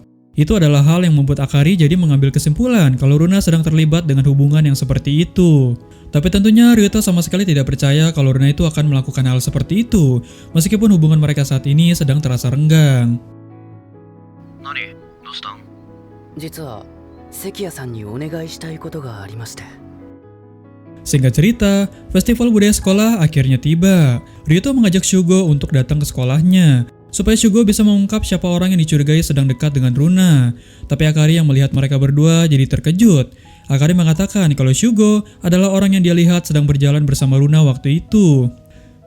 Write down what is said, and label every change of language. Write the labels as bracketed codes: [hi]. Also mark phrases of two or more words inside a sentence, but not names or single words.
[id] Itu adalah hal yang membuat Akari jadi mengambil kesimpulan kalau Runa sedang terlibat dengan hubungan yang seperti itu. Tapi tentunya Ryuto sama sekali tidak percaya kalau Runa itu akan melakukan hal seperti itu, meskipun hubungan mereka saat ini sedang terasa renggang. [ja] 何？どうしたん? 実は関谷さんにお願いしたいことがありまして。 [id] Singkat cerita, festival budaya sekolah akhirnya tiba. Ryuto mengajak Shugo untuk datang ke sekolahnya, supaya Shugo bisa mengungkap siapa orang yang dicurigai sedang dekat dengan Runa. Tapi Akari yang melihat mereka berdua jadi terkejut. Akari mengatakan kalau Shugo adalah orang yang dia lihat sedang berjalan bersama Runa waktu itu.